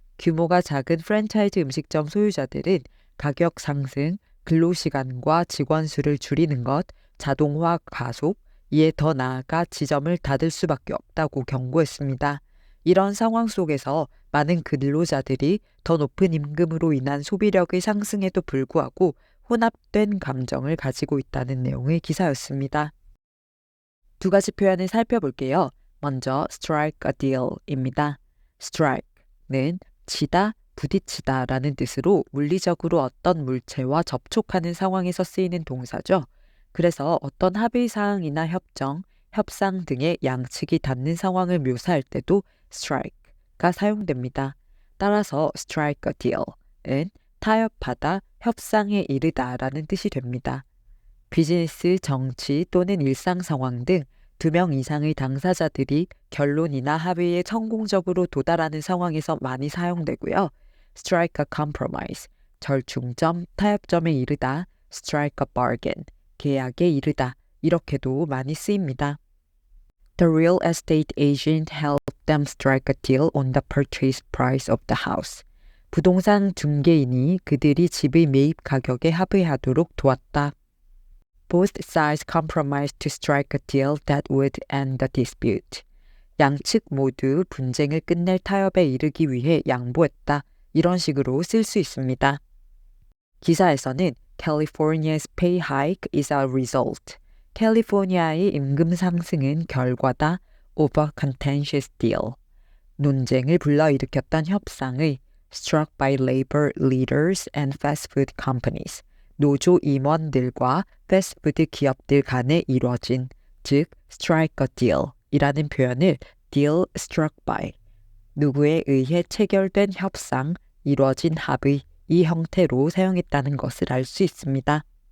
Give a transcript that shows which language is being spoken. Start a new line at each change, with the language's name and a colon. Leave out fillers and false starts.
Korean: 규모가 작은 프랜차이즈 음식점 소유자들은 가격 상승, 근로시간과 직원 수를 줄이는 것, 자동화 가속, 이에 더 나아가 지점을 닫을 수밖에 없다고 경고했습니다. 이런 상황 속에서 많은 근로자들이 더 높은 임금으로 인한 소비력의 상승에도 불구하고 혼합된 감정을 가지고 있다는 내용의 기사였습니다. 두 가지 표현을 살펴볼게요. 먼저 strike a deal입니다. strike는 치다, 부딪히다 라는 뜻으로 물리적으로 어떤 물체와 접촉하는 상황에서 쓰이는 동사죠. 그래서 어떤 합의 사항이나 협정, 협상 등의 양측이 닿는 상황을 묘사할 때도 strike가 사용됩니다. 따라서 strike a deal은 타협하다, 협상에 이르다 라는 뜻이 됩니다. 비즈니스, 정치 또는 일상 상황 등 2명 이상의 당사자들이 결론이나 합의에 성공적으로 도달하는 상황에서 많이 사용되고요.
English: strike a compromise,
Korean: 절충점, 타협점에 이르다,
English: strike a bargain,
Korean: 계약에 이르다, 이렇게도 많이 쓰입니다.
English: The real estate agent helped them strike a deal on the purchase price of the house.
Korean: 부동산 중개인이 그들이 집의 매입 가격에 합의하도록 도왔다.
English: Both sides compromised to strike a deal that would end the dispute.
Korean: 양측 모두 분쟁을 끝낼 타협에 이르기 위해 양보했다. 이런 식으로 쓸 수 있습니다. 기사에서는
English: California's pay hike is a result.
Korean: 캘리포니아의 임금 상승은 결과다.
English: Of a contentious deal.
Korean: 논쟁을 불러일으켰던 협상의
English: struck by labor leaders and fast food companies.
Korean: 노조 임원들과 패스트푸드 기업들 간에 이뤄진, 즉 strike a deal 이라는 표현을 deal struck by, 누구에 의해 체결된 협상, 이뤄진 합의, 이 형태로 사용했다는 것을 알 수 있습니다.